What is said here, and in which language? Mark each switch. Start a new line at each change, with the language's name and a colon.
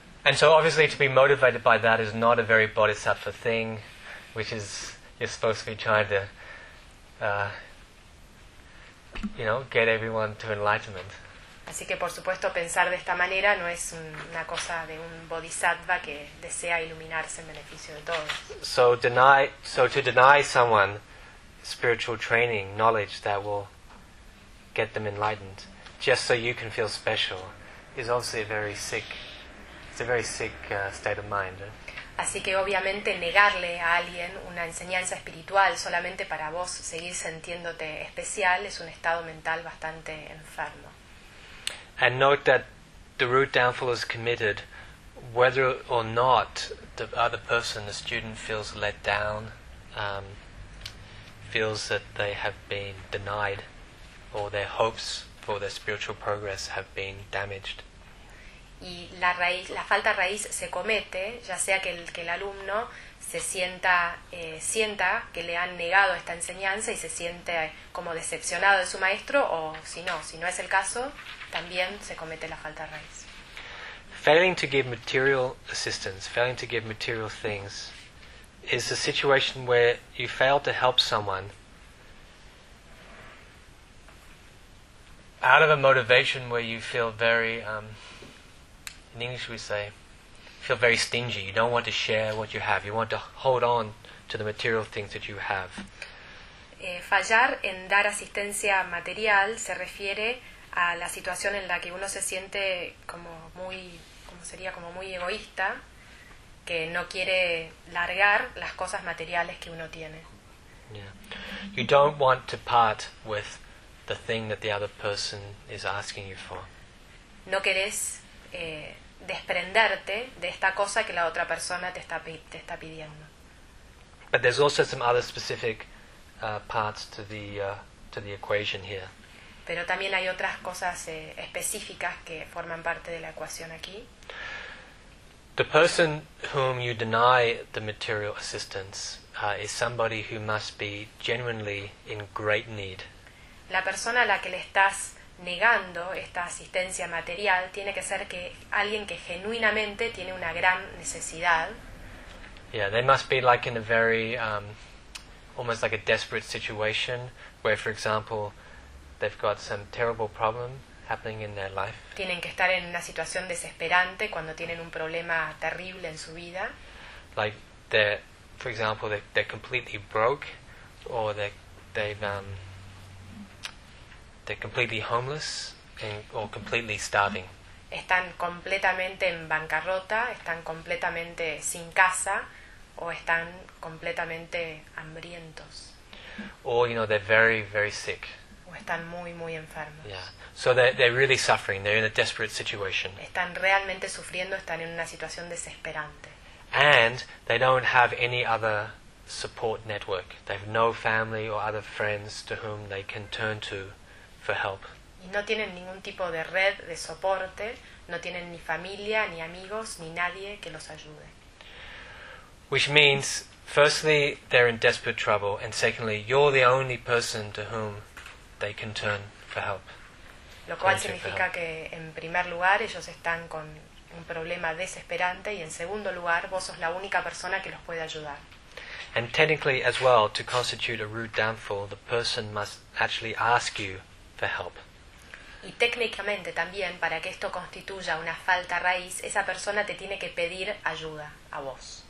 English: And so obviously to be motivated by that is not a very bodhisattva thing, which is, you're supposed to be trying to, you know, get everyone to enlightenment.
Spanish: Así que por supuesto pensar de esta manera no es una cosa de un bodhisattva que desea iluminarse en beneficio de todos.
English: So to deny someone spiritual training, knowledge that will get them enlightened, just so you can feel special, is obviously a very sick state of mind.
Spanish: Así que obviamente negarle a alguien una enseñanza espiritual solamente para vos seguir sintiéndote especial es un estado mental bastante enfermo.
English: And note that the root downfall is committed whether or not the other person, the student, feels let down, feels that they have been denied or their hopes for their spiritual progress have been damaged.
Spanish: Y la falta raíz se comete, ya sea que el alumno se sienta que le han negado esta enseñanza y se siente como decepcionado de su maestro, o si no es el caso, también se comete la falta raíz.
English: Failing to give material assistance, failing to give material things, is a situation where you fail to help someone out of a motivation where you feel very, in English we say, feel very stingy. You don't want to share what you have. You want to hold on to the material things that you have.
Spanish: Fallar en dar asistencia material se refiere a la situación en la que uno se siente como muy egoísta, que no quiere largar las cosas materiales que uno tiene.
English: Yeah. You don't want to part with the thing that the other person is asking you for.
Spanish: No querés desprenderte de esta cosa que la otra persona te está pidiendo.
English: But there's also some other specific parts to the equation here.
Spanish: Pero también hay otras cosas específicas que forman parte de la ecuación aquí.
English: The person whom you deny the material assistance is somebody who must be genuinely in great need.
Spanish: La persona a la que le estás negando esta asistencia material tiene que ser que alguien que genuinamente tiene una gran necesidad.
English: Yeah, they must be like in a very almost like a desperate situation where, for example, they've got some terrible problem happening in their life.
Spanish: Tienen que estar en una situación desesperante cuando tienen un problema terrible en su vida.
English: Like they're, for example, they're completely broke, or they're completely homeless or completely starving.
Spanish: Están completamente en bancarrota, están completamente sin casa o están completamente hambrientos.
English: Or, you know, they're very, very sick.
Spanish: O están muy, muy enfermos.
English: Yeah. So they're really suffering. They're in a desperate situation.
Spanish: Están realmente sufriendo, están en una situación desesperante.
English: And they don't have any other support network. They have no family or other friends to whom they can turn to for help.
Spanish: Y no tienen ningún tipo de red de soporte, no tienen ni familia, ni amigos, ni nadie que los ayude.
English: Which means, firstly, they're in desperate trouble, and secondly, you're the only person to whom they can turn for help.
Spanish: Lo cual significa que, en primer lugar, ellos están con un problema desesperante, y en segundo lugar, vos sos la única persona que los puede ayudar.
English: And technically, as well, to constitute a root downfall, the person must actually ask you for help.
Spanish: Y técnicamente también, para que esto constituya una falta raíz, esa persona te tiene que pedir ayuda a vos.